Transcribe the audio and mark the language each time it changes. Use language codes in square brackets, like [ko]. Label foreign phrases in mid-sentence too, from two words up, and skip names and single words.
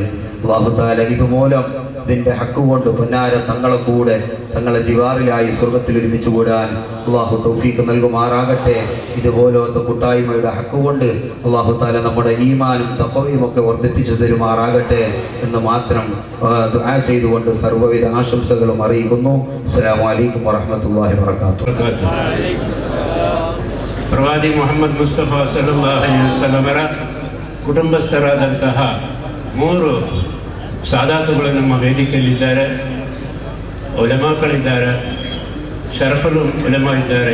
[ar] الله تعالى [ml] ഇതുമൂലം ഇതിൻ്റെ ഹക്ക് കൊണ്ട് പൊന്നാര തങ്ങളെ കൂടെ തങ്ങളെ ജിവാറിലായി സ്വർഗത്തിൽ ഒരുമിച്ച് കൂടാൻ അല്ലാഹു തൗഫീഖ് നൽകുമാറാകട്ടെ. ഇതുപോലത്തെ കൂട്ടായ്മയുടെ ഹക്ക് കൊണ്ട് [ar] الله تعالى [ml] നമ്മുടെ ഈമാനും തഖ്വയും ഒക്കെ വർദ്ധിപ്പിച്ചു തരുമാറാകട്ടെ എന്ന് മാത്രം ദുആ ചെയ്തുകൊണ്ട് സർവ്വവിധ ആശംസകളും അറിയിക്കുന്നു. [ar] السلام عليكم ورحمة الله وبركاته. [kn] ಪ್ರವಾದಿ ಮೊಹಮ್ಮದ್ ಮುಸ್ತಫಾ [ar] صلى الله عليه وسلم [kn] ಕುಟುಂಬಸ್ಥರಾದಂತಹ 3 ಸಾದಾತುಗಳು ನಮ್ಮ ವೇದಿಕೆಯಲ್ಲಿದ್ದಾರೆ. ಉಲಮಾಗಳಿದ್ದಾರೆ, ಶರಫುಲ್ ಉಲಮಾ ಇದ್ದಾರೆ.